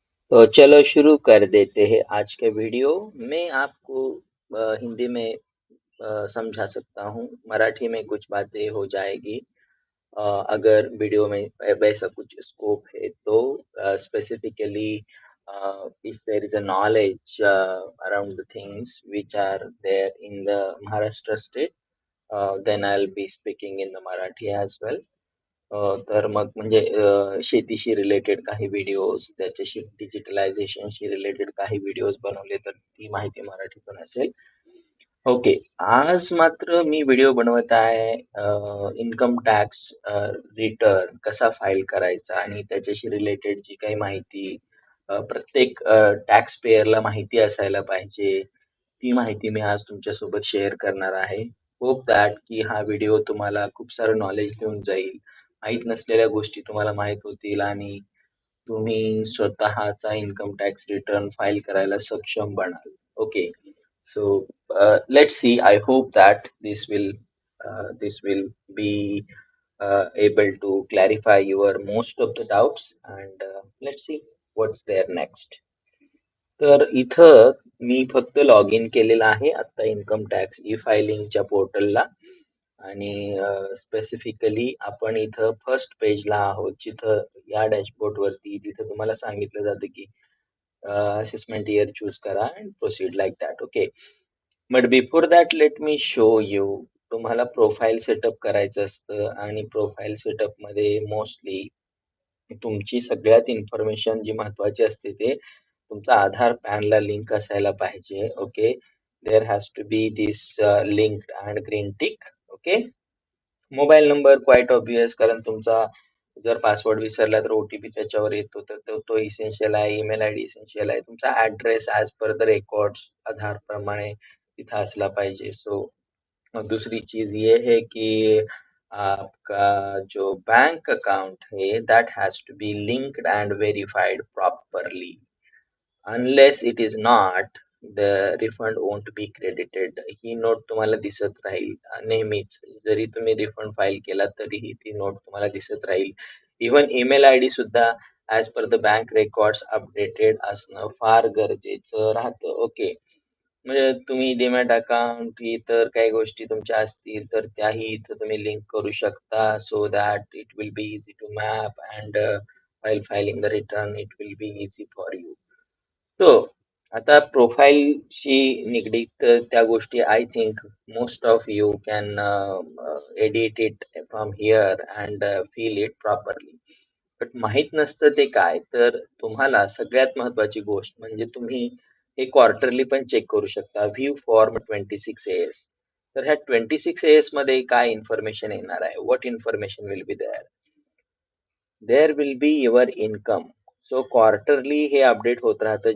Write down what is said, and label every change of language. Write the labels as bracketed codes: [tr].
[hi] तो चलो शुरू कर देते हैं आज का वीडियो। मैं आपको हिंदी में समझा सकता हूँ, मराठी में कुछ बातें हो जाएगी। अ, अगर वीडियो में वैसा कुछ स्कोप है तो specifically [en] if there is a knowledge around the things which are there in the Maharashtra state, then I'll be speaking in the Marathi as well. [mr] तर मग म्हणजे शेतीशी रिलेटेड काही व्हिडिओज, त्याच्याशी डिजिटलायझेशनशी रिलेटेड काही व्हिडिओज बनवले तर ती माहिती मराठीतून असेल. ओके, आज मात्र मी व्हिडिओ बनवत आहे इन्कम टॅक्स रिटर्न कसा फाईल करायचा आणि त्याच्याशी रिलेटेड जी काही माहिती प्रत्येक टॅक्स पेयरला माहिती असायला पाहिजे, ती माहिती मी आज तुमच्यासोबत शेअर करणार आहे. होप दॅट की हा व्हिडिओ तुम्हाला खूप सारं नॉलेज देऊन जाईल. माहीत नसलेल्या गोष्टी तुम्हाला माहीत होतील आणि तुम्ही स्वतःचा इन्कम टॅक्स रिटर्न फाईल करायला सक्षम बनाल. [en] Okay, so let's see. I hope that this will be able to clarify your most of the doubts, and let's see what's there next. [mr] तर इथं मी फक्त लॉग इन केलेलं आहे आता इन्कम टॅक्स ई फायलिंगच्या पोर्टलला. आणि स्पेसिफिकली आपण इथं फर्स्ट पेजला आहोत, जिथं या डॅशबोर्ड वरती तिथं तुम्हाला सांगितलं जातं की असेसमेंट इयर चूज करा [en] And proceed like that. Okay, but before that let me show you. [mr] तुम्हाला प्रोफाईल सेटअप करायचं असतं आणि प्रोफाईल सेटअप मध्ये मोस्टली तुमची सगळ्यात इन्फॉर्मेशन जी महत्वाची असते ते तुमचा आधार पॅनला लिंक असायला पाहिजे. [en] Okay, there has to be this linked and green tick. [mr] Okay, mobile number quiet obvious, कारण तुमचा जर पासवर्ड विसरला तर ओटीपी त्याच्यावर येतो, तर तो इसेन्शियल आहे. ईमेल आय डी इसेन्शियल आहे. तुमचा address [en] as per the records [mr] आधार प्रमाणे तिथं असला पाहिजे. [hi] सो दूसरी चीज ये है कि आपका जो बैंक अकाउंट है [en] That has to be linked and verified properly. Unless it is not, the refund won't be credited. [mr] He note तुम्हाला दिसत राहील नेहमीच. जरी तुम्ही रिफंड फाईल केला तरीही ती नोट तुम्हाला दिसत राहील. इव्हन ईमेल आय डी सुद्धा as per the bank records updated असणं फार गरजेचं राहतं. ओके, म्हणजे तुम्ही डीमॅट अकाउंट इतर काही गोष्टी तुमच्या असतील तर त्याही इथं तुम्ही लिंक करू शकता, [en] So that it will be easy to map and while filing the return it will be easy for you. [mr] So आता प्रोफाईलशी निगडीत त्या गोष्टी [en] I think most of you can edit it from here and feel it properly. [mr] But माहित नसतं ते काय, तर तुम्हाला सगळ्यात महत्वाची गोष्ट म्हणजे तुम्ही हे क्वार्टरली पण चेक करू शकता. [en] View form 26AS. [mr] तर ह्या 26AS मध्ये काय इन्फॉर्मेशन येणार आहे? [en] What information will be there? There will be your income. [mr] So quarterly हे अपडेट होत राहतं.